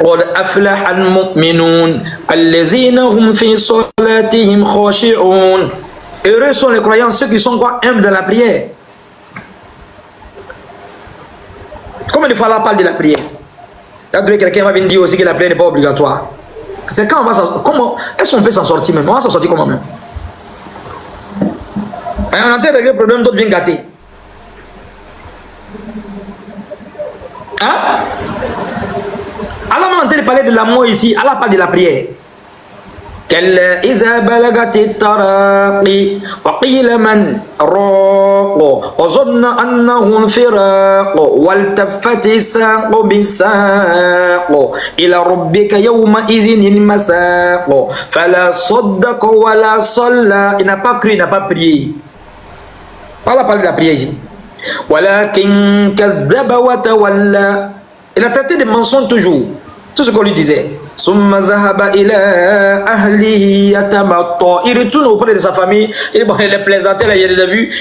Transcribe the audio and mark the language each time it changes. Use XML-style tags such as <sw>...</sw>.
<ar>قد أفلح المؤمنون الذين هم في صلاتهم خاشعون.</ar> <fr>Heureux sont les croyants, ceux qui sont quoi? Humbles dans la prière. Combien de fois là on parle de la prière? Là, quelqu'un va venir dire aussi que la prière n'est pas obligatoire. C'est quand on va s'en... Comment? Est-ce qu'on peut s'en sortir même? On va s'en sortir comment même? On entend régler le problème, d'autres viennent gâter. Hein? Alors on entend parler de l'amour ici, Allah parle de la prière.</fr> <ar>كلا إذا بلغت التراقي وقيل من راق وظن أنه انفراق والتفت الساق بالساق إلى ربك يومئذ المساق فلا صدق ولا صلى.</ar> <fr>Il n'a pas cru, il n'a pas prié. Allah parle de la prière ici.</fr> <ar>ولكن كذب وتولى.</ar> <fr>Il a traité de mensonges toujours. Tout ce qu'on lui disait.</fr> <ar>Summa zahaba ila ahlihi yatamattu.</ar> <fr>Il retourne auprès de sa famille. Il est plaisanté là, il a déjà vu.</fr>